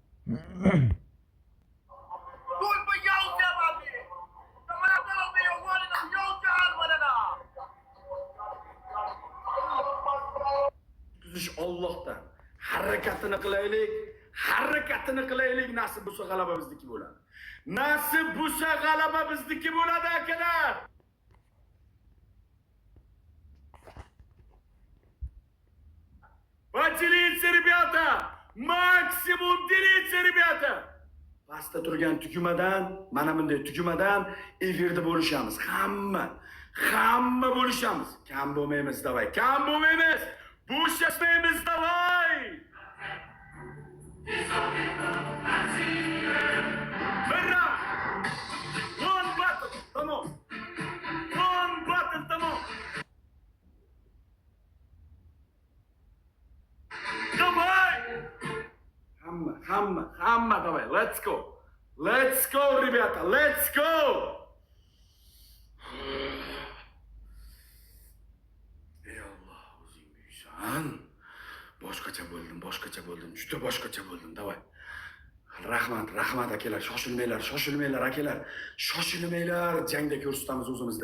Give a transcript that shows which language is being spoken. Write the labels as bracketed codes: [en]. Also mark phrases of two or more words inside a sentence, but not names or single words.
[uz] Allohdan harakatini qilaylik. Nasib bo'lsa g'alaba bizniki bo'ladi. Akalar. [ru] Podelиться, ребята! Maksimum delиться, ребята! [uz] Pastda turgan tugumadan, mana bunday tugumadan efirda bo'lishamiz. Hamma bo'lishamiz. Kam bo'lmaymiz, davay. Bo'shashmaymiz, davay. Birra. [en] One battle, [uz] tamom. Davay. Hamma, davay. [en] Let's go, ребята, let's go. [uz] Ey Alloh, o'zing buyuksan. Boshqacha bo'ldim. Juda boshqacha bo'ldim, davay. Rahmat akalar, shoshilmanglar akalar. Jangda ko'rsatamiz o'zimizni.